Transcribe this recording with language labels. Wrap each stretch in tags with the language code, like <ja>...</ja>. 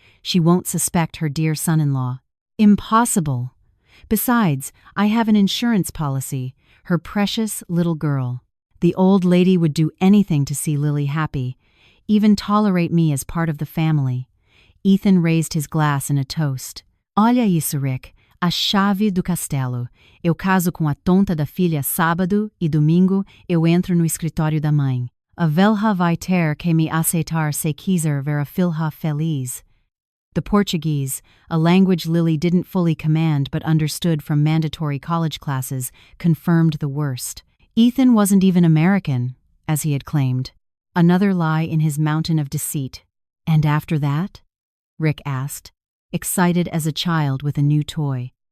<en>She won't suspect her dear son-in-law. Impossible. Besides, I have an insurance policy, her precious little girl. The old lady would do anything to see Lily happy, even tolerate me as part of the family. Ethan raised his glass in a toast.</en> <pt>Olha isso, Rick. A chave do castelo. Eu caso com a tonta da filha sábado e domingo eu entro no escritório da mãe. A velha vai ter que me aceitar se quiser ver a filha feliz.</pt> <en>The Portuguese, a language Lily didn't fully command but understood from mandatory college classes, confirmed the worst. Ethan wasn't even American, as he had claimed. Another lie in his mountain of deceit. And after that? Rick asked, excited as a child with a new toy.</en>